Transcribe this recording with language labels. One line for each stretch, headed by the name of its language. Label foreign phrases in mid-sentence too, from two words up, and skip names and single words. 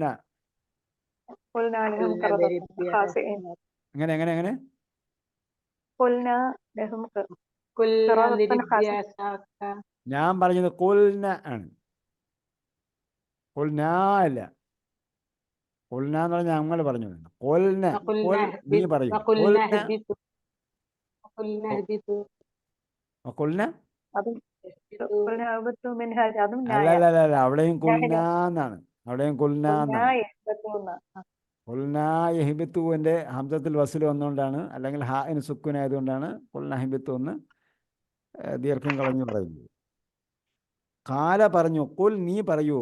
Arabic: قلنا لهم قردة خاسئين.
Malayalam: എങ്ങനെ എങ്ങനെ എങ്ങനെ?
Arabic: قلنا لهم قردة خاسئين.
Malayalam: ഞാൻ പറഞ്ഞത് ഖുൽന ആണ്. ഖുൽന അല്ല. ഖുൽന എന്ന് പറഞ്ഞാൽ ഞങ്ങൾ പറഞ്ഞു. ഖുൽന. നീ പറയൂ. ഖുൽന. അതും
Arabic: قلنا اهبطوا منها.
Malayalam: അതും അല്ല, അവിടെയും ഖുൽന എന്നാണ്. അവിടെയും ഖുൽന എന്നാണ്.
Arabic: قلنا اهبطوا همزة الوصل
Malayalam: വന്നുകൊണ്ടാണ്, അല്ലെങ്കിൽ ഹാഇന് സുക്കൂൻ ആയതുകൊണ്ടാണ്
Arabic: قلنا اهبطوا
Malayalam: എന്ന് ദീർഘം കളഞ്ഞു പറയുന്നത്. ഖാല പറഞ്ഞു. ഖുൽ നീ പറയൂ.